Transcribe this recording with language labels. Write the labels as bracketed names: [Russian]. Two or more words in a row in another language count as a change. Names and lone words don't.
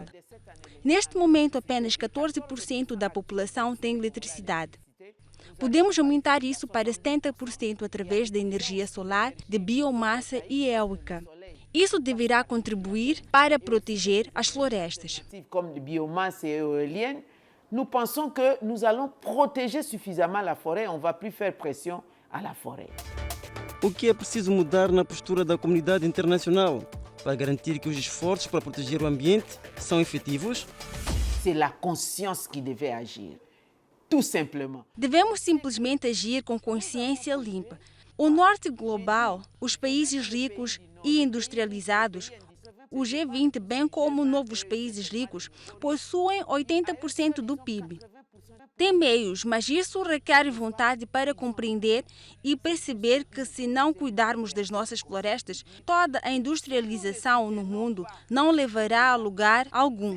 [Portuguese] Neste momento, apenas 14% da população tem eletricidade. Podemos aumentar isso para 70% através da energia solar, de biomassa e eólica. Isso deverá contribuir para proteger as florestas. [French] Nous pensons que nous allons protéger suffisamment la forêt, on ne va plus faire pression à la forêt. [Portuguese] O que é preciso mudar na postura da comunidade internacional para garantir que os esforços para proteger o ambiente são efetivos? [French] C'est la conscience qui devait agir. Tout simplement. [Portuguese] Devemos simplesmente agir com consciência limpa. O norte global, os países ricos e industrializados, o G20, bem como novos países ricos, possuem 80% do PIB. Tem meios, mas isso requer vontade para compreender e perceber que, se não cuidarmos das nossas florestas, toda a industrialização no mundo não levará a lugar algum.